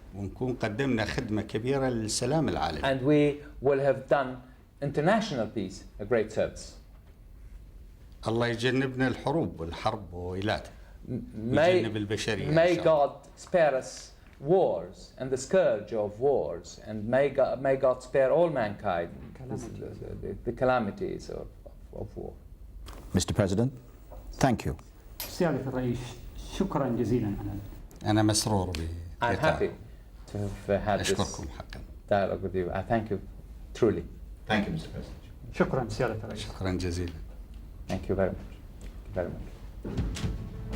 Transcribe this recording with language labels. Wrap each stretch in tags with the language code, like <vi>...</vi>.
<ar>ونكون قدمنا خدمة كبيرة للسلام العالمي.</ar> <en>And we will have done international peace a great service.</en> <ar>الله يجنبنا الحروب والحرب وويلاتها. ويجنب البشرية.</ar> <en>May God spare us wars and the scourge of wars, and may God spare all mankind the calamities of war. Mr. President, thank you.</en> <ar>سيادة الرئيس شكرا جزيلا على أنا مسرور</ar> <en>I'm happy to have had this</en> <ar>أشكركم حقا.</ar> <en>dialogue with you. I thank you truly. Thank you, Mr. President.</en> <ar>شكرا سيادة الرئيس. شكرا جزيلا.</ar> <en>Thank you very much. Thank you very much.</en>